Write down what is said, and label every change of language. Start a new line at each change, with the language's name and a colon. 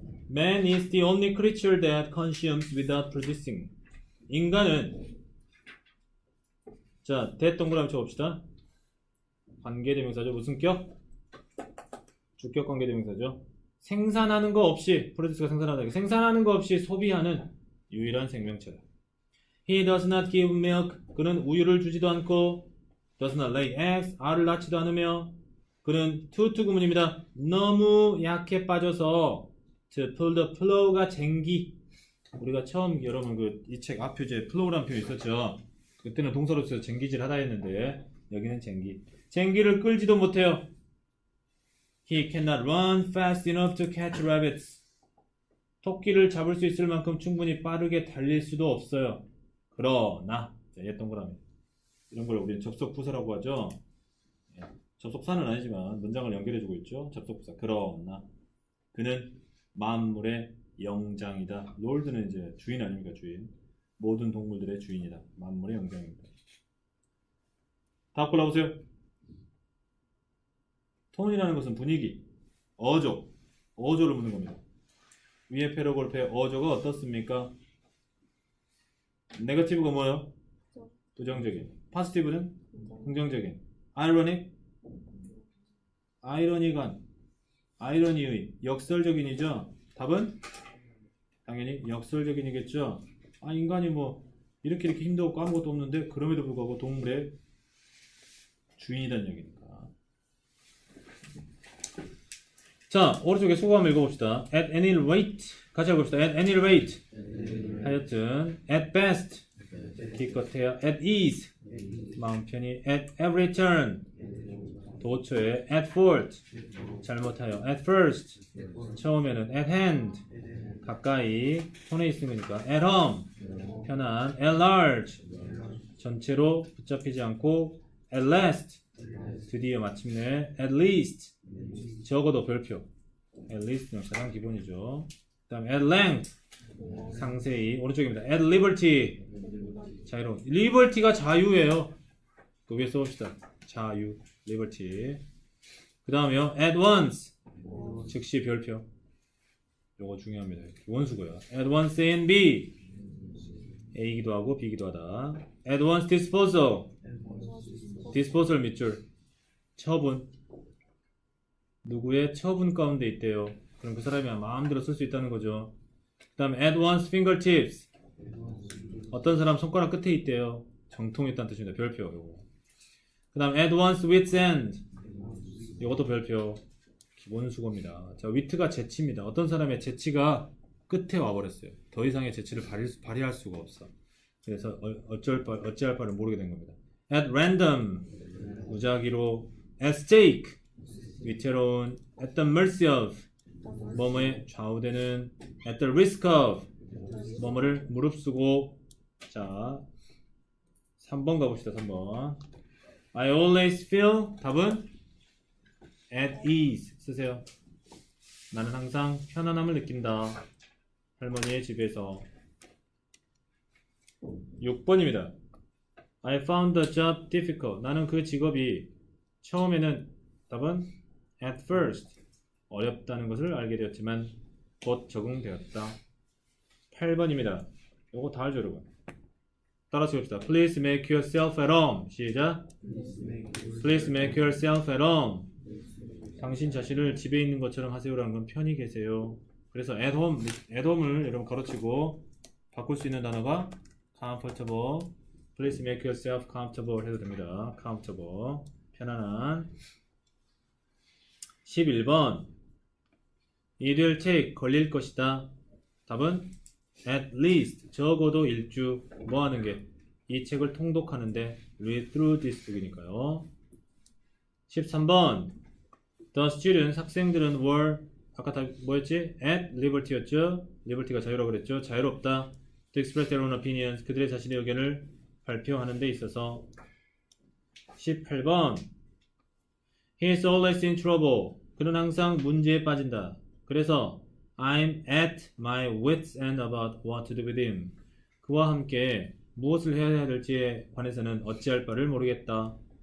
English: Man is the only creature that consumes without producing.
Korean: 인간은 자, 대동그라미 쳐봅시다. 관계대명사죠. 무슨 격? 주격 관계대명사죠. 생산하는 거 없이 프로듀스가 생산하다. 생산하는 거 없이 소비하는 유일한 생명체다.
English: He does not give milk.
Korean: 그는 우유를 주지도 않고
English: does not lay eggs.
Korean: 알을 낳지도 않으며 그는 투투 구문입니다. 너무 약해 빠져서
English: to pull the plow
Korean: 가 쟁기. 우리가 처음 여러분 이 책 앞표지에 plow라는 표현이 있었죠. 그때는 동사로서 쟁기질 하다 했는데 여기는 쟁기. 쟁기를 끌지도 못해요.
English: He cannot run fast enough to catch rabbits.
Korean: 토끼를 잡을 수 있을 만큼 충분히 빠르게 달릴 수도 없어요. 그러나 옛 동그라미 이런 걸 우리는 접속부사라고 하죠. 접속사는 아니지만 문장을 연결해주고 있죠. 접속부사. 그러나 그는 만물의 영장이다. 롤드는 이제 주인 아닙니까? 주인. 모든 동물들의 주인이다. 만물의 영장입니다. 답 골라보세요. 톤이라는 것은 분위기, 어조, 어조를 묻는 겁니다. 위에 패러그래프의 어조가 어떻습니까? 네거티브가 뭐예요? 부정적인. 포지티브는 긍정적인. 아이러닉, 아이러니간, 아이러니의, 역설적인이죠. 답은 당연히 역설적인이겠죠. 인간이 뭐 이렇게 힘도 없고 아무것도 없는데 그럼에도 불구하고 동물의 주인이라는 얘기니까. 자, 오른쪽에 수고 한번 읽어봅시다.
English: At any rate
Korean: 같이 해봅시다.
English: At any rate
Korean: 하여튼
English: at best
Korean: 기껏해야
English: at ease
Korean: 마음 편히
English: at every turn
Korean: 도처에
English: at fault
Korean: 잘못하여
English: at first
Korean: 처음에는
English: at hand
Korean: 가까이 손에 있는 거니까
English: at home
Korean: 편한
English: at large
Korean: 전체로 붙잡히지 않고
English: at last
Korean: 드디어 마침내
English: at least
Korean: 적어도 별표
English: at least는
Korean: 가장 기본이죠. 그 다음에 at length 상세히 오른쪽입니다.
English: at liberty
Korean: 자유로운 liberty가 자유예요. 그 위에 써봅시다. 자유 liberty. 그 다음에요
English: at once
Korean: 즉시 별표 요거 중요합니다. 원수고요.
English: at once A and B
Korean: A이기도 하고 B이기도 하다.
English: at once disposal
Korean: disposal 밑줄 처분 누구의 처분 가운데 있대요. 그럼 그 사람이 마음대로 쓸 수 있다는 거죠. 그 다음에
English: at one's fingertips
Korean: 어떤 사람 손가락 끝에 있대요. 정통이 있다는 뜻입니다. 별표 요거. 그 다음
English: at one's wit's end
Korean: 요것도 별표 기본 수고입니다. 자, wit가 재치입니다. 어떤 사람의 재치가 끝에 와버렸어요. 더 이상의 재치를 발휘할 수가 없어. 그래서 어찌할 바를 모르게 된 겁니다.
English: at random
Korean: 무작위로
English: at stake
Korean: 위태로운
English: at the mercy of
Korean: 뭐뭐에 좌우되는
English: at the risk of
Korean: 뭐뭐를 무릅쓰고 자 3번 가봅시다.
English: 3번 I always feel
Korean: 답은
English: at ease
Korean: 쓰세요. 나는 항상 편안함을 느낀다. 할머니의 집에서 6번입니다.
English: I found the job difficult.
Korean: 나는 그 직업이 처음에는 답은
English: at first
Korean: 어렵다는 것을 알게 되었지만 곧 적응되었다. 8번입니다. 요거 다 알죠 여러분? 따라서 봅시다.
English: Please make yourself at home.
Korean: 시작.
English: Please make yourself at home.
Korean: 당신 자신을 집에 있는 것처럼 하세요라는 건 편히 계세요. 그래서
English: at home
Korean: 을 여러분 가로치고 바꿀 수 있는 단어가 comfortable.
English: Please make yourself comfortable
Korean: 해도 됩니다. comfortable. 편안한. 11번
English: It will take
Korean: 걸릴 것이다. 답은
English: at least
Korean: 적어도 일주 뭐 하는 게 이 책을 통독하는데
English: read through this book
Korean: 이니까요. 13번
English: The students,
Korean: 학생들은
English: were,
Korean: 아까 다 뭐였지?
English: At liberty였죠?
Korean: liberty가 자유라고 그랬죠? 자유롭다.
English: To express their own opinions,
Korean: 그들의 자신의 의견을 발표하는 데 있어서.
English: 18번 He is always in trouble.
Korean: 그는 항상 문제에 빠진다. 그래서
English: I'm at my wit's end about what to do with him.
Korean: 그와 함께 무엇을 해야 될지에 관해서는 어찌할 바를 모르겠다.